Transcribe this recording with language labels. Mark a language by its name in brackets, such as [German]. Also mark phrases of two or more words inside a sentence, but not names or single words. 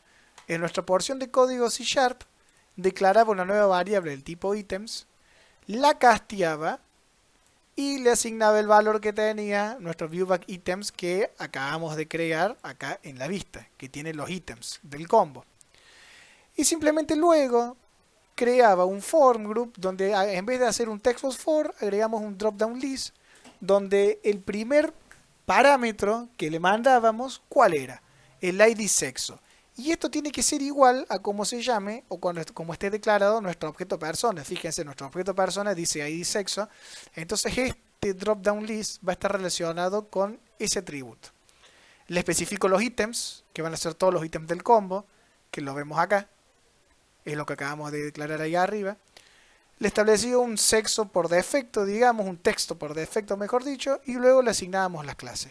[Spanish] En nuestra porción de código C# declaraba una nueva variable del tipo items, la casteaba y le asignaba el valor que tenía nuestro [English] viewback items [Spanish] que acabamos de crear acá en la vista, que tiene los ítems del combo. Y simplemente luego creaba un [English] form group [Spanish] donde en vez de hacer un [English] textbox for, [Spanish] agregamos un [English] drop-down list [Spanish] donde el primer parámetro que le mandábamos, ¿cuál era? El ID sexo. Y esto tiene que ser igual a cómo se llame o como esté declarado nuestro objeto persona. Fíjense, nuestro objeto persona dice ID sexo. Entonces este [English] drop down list [Spanish] va a estar relacionado con ese atributo. Le especifico los ítems, que van a ser todos los ítems del combo, que lo vemos acá. Es lo que acabamos de declarar ahí arriba. Le establecí un sexo por defecto, digamos, un texto por defecto, mejor dicho, y luego le asignábamos las clases.